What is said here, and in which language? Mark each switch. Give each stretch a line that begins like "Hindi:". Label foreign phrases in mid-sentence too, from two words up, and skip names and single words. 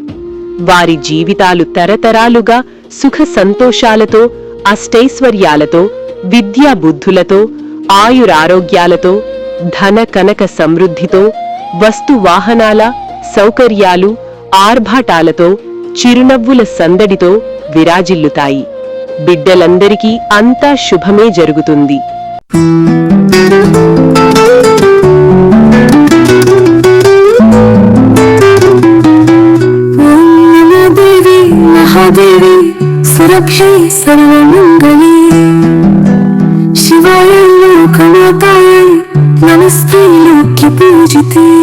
Telugu: వారి జీవితాలు తరతరాలుగా సుఖ సంతోషాలతో, అష్టైశ్వర్యాలతో, విద్యా బుద్ధులతో, ఆయురారోగ్యాలతో, ధన కనక సమృద్ధితో, వస్తు వాహనాల సౌకర్యాలు, ఆర్భాటాలతో, చిరునవ్వుల సందడితో విరాజిల్లుతాయి. బిడ్డలందరికీ అంతా శుభమే జరుగుతుంది.
Sanskrit: महादेवी सुरक्षे सर्वमंगले शिवाय लोकमाताय नमस्ते लोक्य पूजिते